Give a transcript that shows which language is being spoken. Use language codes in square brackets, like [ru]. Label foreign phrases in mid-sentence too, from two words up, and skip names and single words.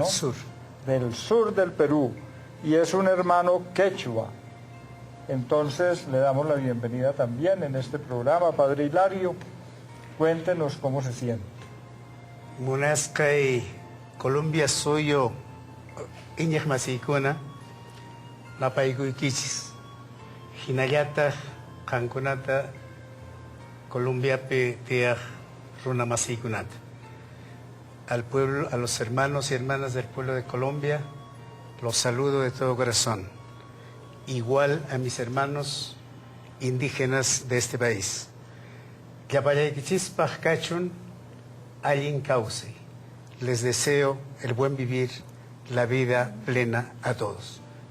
[es] Del sur del Perú, y es un hermano quechua. Entonces le damos la bienvenida también en este programa. Padre Hilario, cuéntenos cómo se siente. [qu] Munascay Colombia suyo iñak masikuna napaykuy kichis hinallata kankunata Colombiape tiaj runa masikunata. [es] Al pueblo, a los hermanos y hermanas del pueblo de Colombia, los saludo de todo corazón. Igual a mis hermanos indígenas de este país. Les deseo el buen vivir, la vida plena a todos.